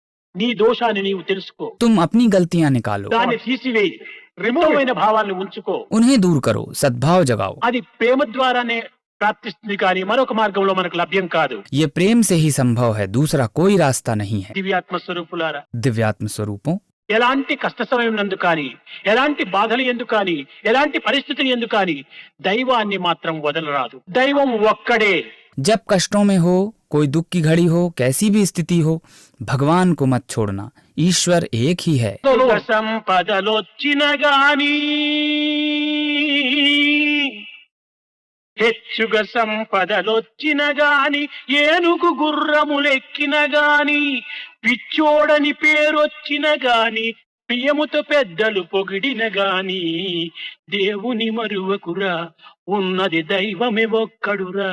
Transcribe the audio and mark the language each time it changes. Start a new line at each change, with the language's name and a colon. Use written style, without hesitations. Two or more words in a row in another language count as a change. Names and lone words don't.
Telugu: నీ దోషాన్ని నీవు తెలుసుకో,
Hindi: तुम अपनी गलतियां निकालो,
Telugu: దాన్ని తీసివేయి, రిమూవైన భావాలను ఉంచుకో.
Hindi: उन्हें दूर करो, सद्भाव जगाओ।
Telugu: అది ప్రేమ ద్వారానే ప్రాప్తిస్తుంది కానీ మరొక మార్గంలో మనకు లభ్యం కాదు.
Hindi: ये प्रेम से ही संभव है, दूसरा कोई रास्ता नहीं है।
Telugu: దివ్యాత్మ స్వరూపులారా,
Hindi: दिव्यात्म स्वरूपों,
Telugu: ఎలాంటి కష్ట సమయం నందు కానీ, ఎలాంటి బాధలు ఎందు కానీ, ఎలాంటి పరిస్థితులు ఎందు కానీ దైవాన్ని మాత్రం వదలరాదు. దైవం ఒక్కడే.
Hindi: जब कष्टों में हो, कोई दुख की घड़ी हो, कैसी भी स्थिति हो, भगवान को मत छोड़ना। ईश्वर एक ही है।
Telugu: సంపదలొచ్చిన గాని, హెచ్చుగా సంపదలొచ్చిన గాని, ఏనుగు గుర్రములెక్కిన గాని, పిచ్చోడని పేరొచ్చిన గాని, ప్రియముతో పెద్దలు పొగిడిన గాని, దేవుని మరువకురా, ఉన్నది దైవమే ఒక్కడురా.